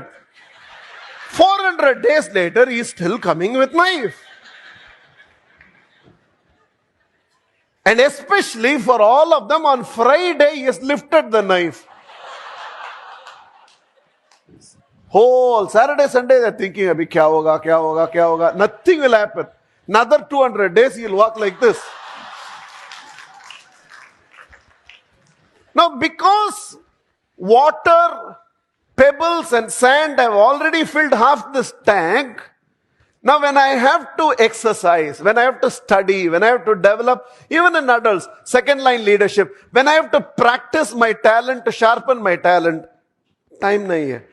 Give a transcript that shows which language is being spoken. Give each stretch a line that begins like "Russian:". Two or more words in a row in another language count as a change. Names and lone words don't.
English: 400 days later, he is still coming with knife. And especially for all of them, on Friday, he has lifted the knife. Whole Saturday, Sunday, they're thinking,
Hindi: अभी क्या होगा, क्या होगा, क्या होगा,
English: kya hoga. Nothing will happen. Another 200 days, he'll walk like this. Now, because water, pebbles and sand have already filled half this tank, now when I have to exercise, when I have to study, when I have to develop, even in adults, second line leadership, when I have to practice my talent, to sharpen my talent, time
Hindi: नहीं है.